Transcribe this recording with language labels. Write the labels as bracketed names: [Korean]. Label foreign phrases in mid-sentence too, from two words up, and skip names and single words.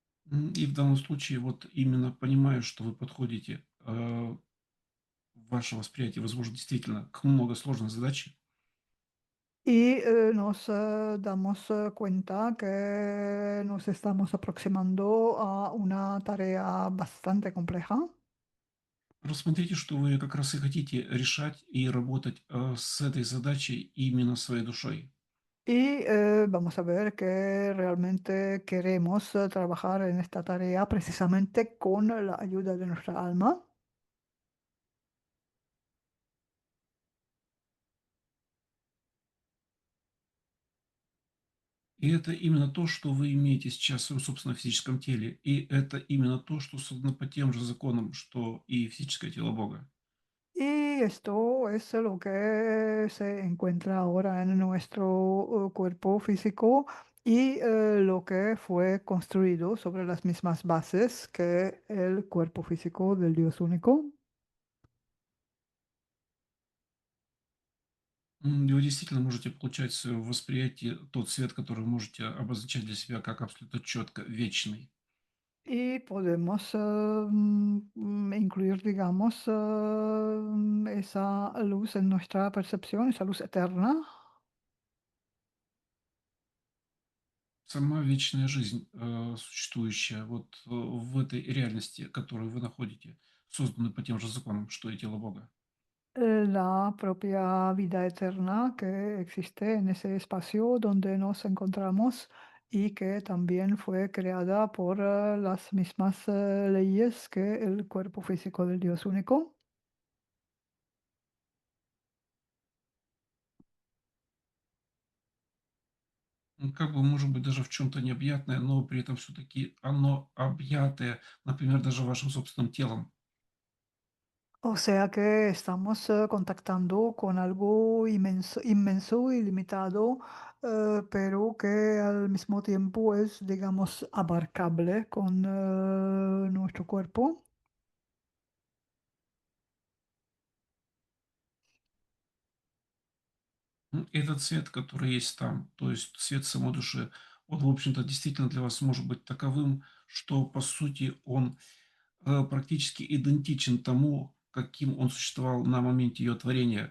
[Russian] И в данном случае вот именно понимая, что вы подходите, ваше восприятие, возможно, действительно к многосложной задаче. [Spanish] Y nos damos cuenta que nos estamos aproximando a una tarea bastante compleja. [Russian] Рассмотрите, что вы как раз и хотите решать и работать с этой задачей именно своей душой. [Spanish] Y vamos a ver que realmente queremos trabajar en esta tarea precisamente con la ayuda de nuestra alma. [Russian] И это именно то, что вы имеете сейчас в своем собственном физическом теле. И это именно то, что создано по тем же законам, что и физическое тело Бога. [Spanish] Y esto es lo que se encuentra ahora en nuestro cuerpo físico y lo que fue construido sobre las mismas bases que el cuerpo físico del Dios único. [Russian] И вы действительно можете получать в своем восприятии тот свет, который вы можете обозначать для себя как абсолютно четко вечный. [Spanish] Y podemos incluir, digamos, esa luz en nuestra percepción, esa luz eterna. [Russian] Сама вечная жизнь, существующая вот в этой реальности, которую вы находите, созданной по тем же законам, что и тело Бога. [Spanish] La propia vida eterna que existe en ese espacio donde nos encontramos y que también fue creada por las mismas leyes que el cuerpo físico del Dios único. [Russian] Как бы, может быть, даже в чем то необъятное, но при этом все таки оно объятое, например, даже вашим собственным телом. [Spanish] O sea que estamos contactando con algo inmenso, inmenso y limitado, pero que al mismo tiempo es, digamos, abarcable con nuestro cuerpo. [Russian] Этот свет, который есть там, то есть свет самой души, он, в общем-то, действительно для вас может быть таковым, что, по сути, он, практически идентичен тому, каким он существовал на моменте ее творения.